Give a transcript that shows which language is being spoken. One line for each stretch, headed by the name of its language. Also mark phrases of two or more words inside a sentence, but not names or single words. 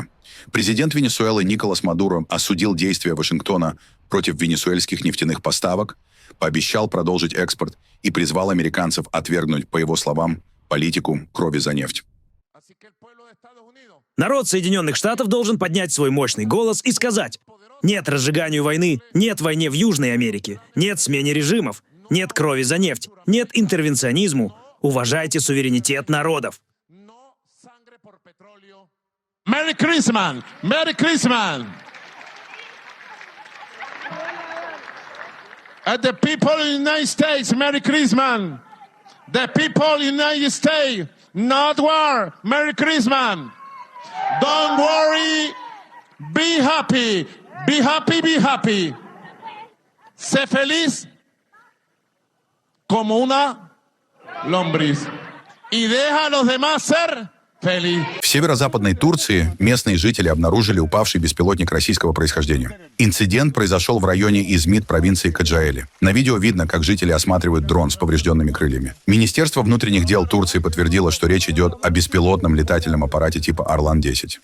Russian: Президент Венесуэлы Николас Мадуро осудил действия Вашингтона против венесуэльских нефтяных поставок, пообещал продолжить экспорт и призвал американцев отвергнуть, по его словам, политику крови за нефть. Народ Соединенных Штатов должен поднять свой мощный голос и сказать: нет разжиганию войны, нет войне в Южной Америке, нет смене режимов, нет крови за нефть, нет интервенционизму. Уважайте суверенитет народов.
English: Merry Christmas! Merry Christmas! And the people in the United States, Merry Christmas! The people in the United States, not war, Merry Christmas! Don't worry, be happy, be happy, be happy.
Spanish: Sé feliz como una lombriz. Y deja a los demás ser feliz.
Russian: В северо-западной Турции местные жители обнаружили упавший беспилотник российского происхождения. Инцидент произошел в районе Измит провинции Каджаэли. На видео видно, как жители осматривают дрон с поврежденными крыльями. Министерство внутренних дел Турции подтвердило, что речь идет о беспилотном летательном аппарате типа Орлан-10.